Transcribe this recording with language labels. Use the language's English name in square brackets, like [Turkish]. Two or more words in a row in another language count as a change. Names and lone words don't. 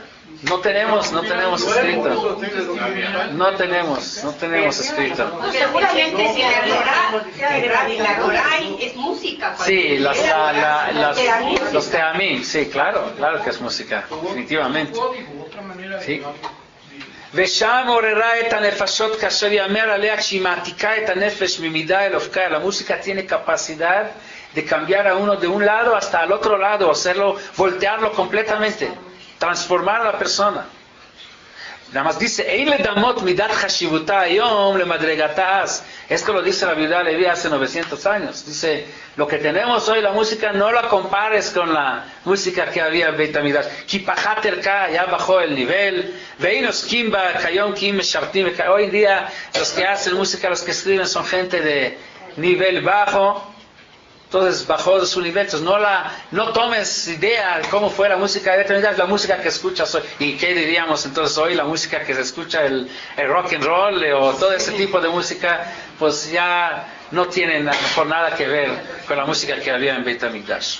[Spanish] No tenemos escrito. No tenemos escrito. Seguramente si la Torah es música. Sí, los teamim, sí, claro que es música, definitivamente. Otra manera Sí. de... [Hebrew] ושם עוררה את הנפשות כאשר יאמר עליה כשהיא מעתיקה את הנפש ממידה אל אופקה. [Spanish] La música tiene capacidad de cambiar a uno de un lado hasta el otro lado, hacerlo, voltearlo completamente, transformar a la persona. Nada más dice, [Hebrew] אין לדמות מידת חשיבותה היום למדרגתה אז. [Spanish] Esto lo dice la viuda Leví hace 900 años. Dice, lo que tenemos hoy, la música, no la compares con la música que había en Beit HaMikdash. [Hebrew] כי פחת ערכה, [Spanish] ya bajó el nivel. [Hebrew] ואין עוסקים בה כיום כי אם משרתים. [Spanish] Hoy en día, los que hacen música, los que escriben, son gente de nivel bajo. Entonces bajó de su nivel. Entonces no tomes idea de cómo fue la música de Beit HaMikdash, la música que escuchas hoy. ¿Y qué diríamos entonces hoy? La música que se escucha, el [English] rock and roll [Spanish] o todo ese tipo de música, pues ya no tiene por nada que ver con la música que había en Beit HaMikdash.